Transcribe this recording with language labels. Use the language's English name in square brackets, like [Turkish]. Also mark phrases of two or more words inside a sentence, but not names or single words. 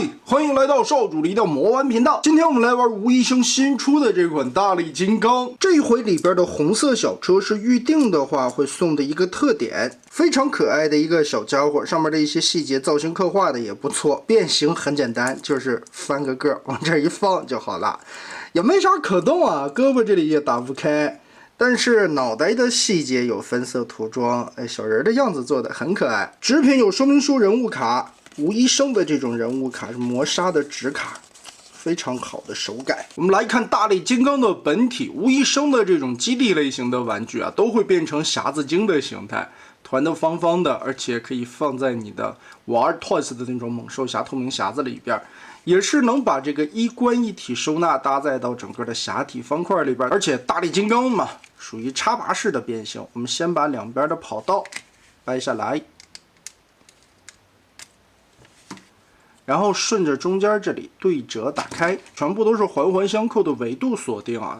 [Chinese] 歡迎來到少主離的魔玩頻道。今天我們來玩吳醫生新出的這款大力金剛。這一回裡邊的紅色小車是預定的話會送的一個特點，非常可愛的一個小家伙，上面的一些細節造型刻畫的也不錯。變形很簡單，就是翻個個往這一放就好了，也沒啥可动啊，胳膊這裡也打不開。但是腦袋的細節有分色塗裝，小人的樣子做的很可愛。纸品有說明書、人物卡。吴医生的這種人物卡是磨砂的纸卡，非常好的手感。我们来看大力金刚的本体，吴医生的這種基地類型的玩具啊，都會變成匣子精的形態，團的方方的，而且可以放在你的玩 Toys 的那種猛獸匣透明匣子裡邊，也是能把這個一關一體收納搭載到整個的匣體方塊裡邊。而且大力金剛嘛，屬於插拔式的變形。我們先把兩邊的跑道掰下來。然後順着中間這裡對折打開，全部都是環環相扣的緯度鎖定啊。